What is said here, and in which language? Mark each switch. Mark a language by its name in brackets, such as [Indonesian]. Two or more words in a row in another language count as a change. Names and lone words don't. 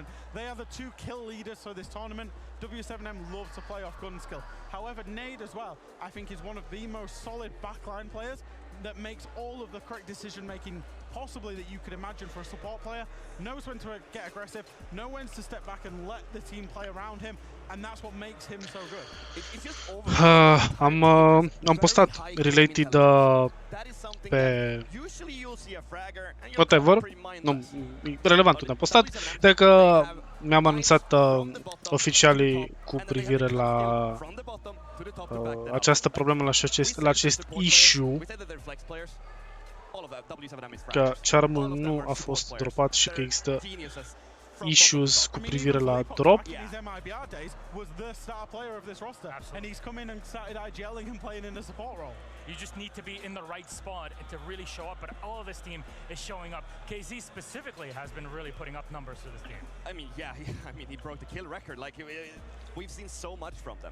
[English] They are the 2 kill leaders for this tournament. W7M loves to play off gun skill. However, Nade as well, I think, is one of the most solid backline players that makes all of the correct decision-making possibly that you could imagine for a support player. Knows when to get aggressive, knows when to step back and let the team play around him, and that's what makes him so good. [Romanian] Am postat related pe whatever, nu, relevant unde am postat, de că mi-am anunțat oficialii cu privire la această problemă, la acest issue, că charmul nu a fost dropat și că există issues cu privire la drop. [English] You just need to be in the right spot to really show up, but all of this team is showing up. KZ specifically has been really putting up numbers for this team. I mean, yeah, he broke the kill record. Like, we've seen so much from them.